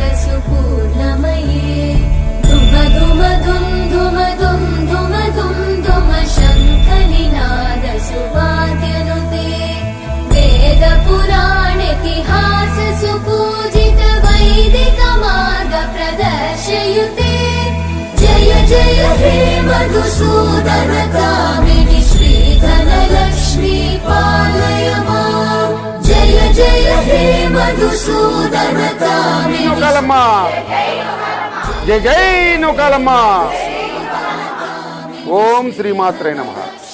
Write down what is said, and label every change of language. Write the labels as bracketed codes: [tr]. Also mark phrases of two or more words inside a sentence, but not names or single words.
[sa] सुपूर्णमये धुम धुम धुं धुम धुं धुम धुं धुम शङ्खनिनाद सुवाद्यनुते वेद पुराणेतिहास सुपूजित वैदिक मार्ग प्रदर्शयुते जय जय हे मधुसूदन कामिनि श्रीधनलक्ष्मी पालय माम् మధుసూదన కామిని [te] నూకాలమ్మ జై జై నూకాలమ్మ. [sa] ఓం శ్రీమాత్రే నమః.